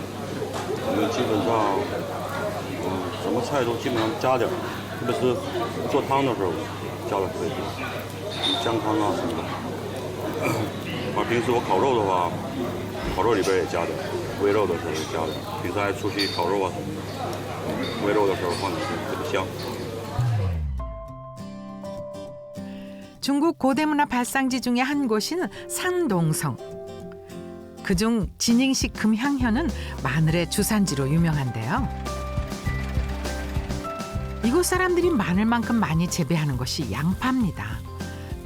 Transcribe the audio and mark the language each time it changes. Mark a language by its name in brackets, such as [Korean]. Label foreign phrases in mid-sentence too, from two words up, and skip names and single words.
[Chinese] 我们基本上，什么菜都基本上加点，特别是做汤的时候。加的特别多，姜汤啊什么的。平时我烤肉的话，烤肉里边也加点，煨肉的时候也加点。平时还出去烤肉啊什么的，煨肉的时候放点特别香。 [Korean] 중국 고대문화 발상지 중에 한 곳인 산동성. 그중 진잉식 금향현은 마늘의 주산지로 유명한데요. 이곳 사람들이 마늘만큼 많이 재배하는 것이 양파입니다.